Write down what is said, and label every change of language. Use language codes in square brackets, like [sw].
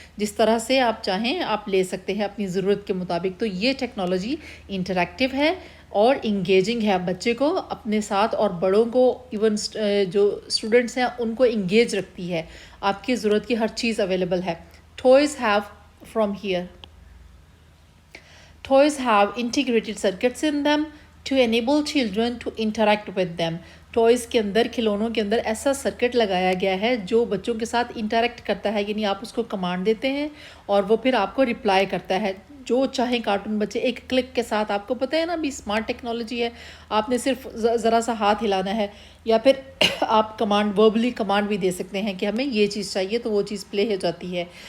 [hi] जिस तरह से आप चाहें आप ले सकते हैं अपनी ज़रूरत के मुताबिक. तो ये टेक्नोलॉजी इंटरैक्टिव है और इंगेजिंग है. बच्चे को अपने साथ और बड़ों को, इवन जो स्टूडेंट्स हैं उनको इंगेज रखती है. आपकी ज़रूरत की हर चीज़ अवेलेबल है. [en] Toys have from here. Toys have integrated circuits in them to enable children to interact with them. [hi] Toys के अंदर, खिलौनों के अंदर ऐसा सर्किट लगाया गया है जो बच्चों के साथ इंटरैक्ट करता है. यानी आप उसको कमांड देते हैं और वो फिर आपको रिप्लाई करता है. जो चाहे कार्टून बच्चे एक क्लिक के साथ, आपको पता है ना अभी स्मार्ट टेक्नोलॉजी है, आपने सिर्फ ज़रा सा हाथ हिलाना है या फिर आप कमांड, वर्बली कमांड भी दे सकते हैं कि हमें ये चीज़ चाहिए तो वो चीज़ प्ले हो जाती है.